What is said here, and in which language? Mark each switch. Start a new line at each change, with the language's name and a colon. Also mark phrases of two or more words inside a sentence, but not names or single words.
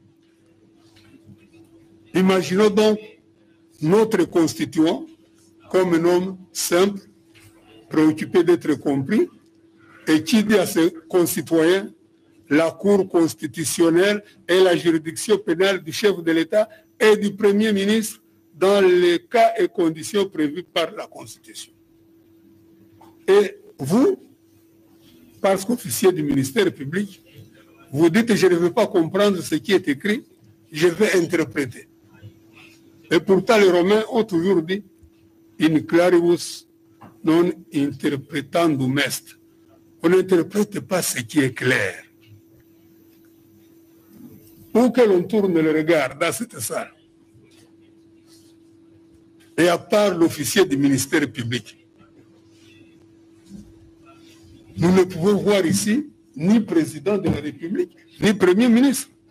French: Imaginons donc notre constituant comme un homme simple, préoccupé d'être compris, et qui dit à ses concitoyens, la Cour constitutionnelle est la juridiction pénale du chef de l'État et du Premier ministre dans les cas et conditions prévus par la Constitution. Et vous, parce qu'officier du ministère public, vous dites, je ne veux pas comprendre ce qui est écrit, je vais interpréter. Et pourtant, les Romains ont toujours dit,
Latin: in claribus non interpretandum est.
French: On n'interprète pas ce qui est clair. Où que l'on tourne le regard dans cette salle, et à part l'officier du ministère public, nous ne pouvons voir ici ni président de la République, ni premier ministre.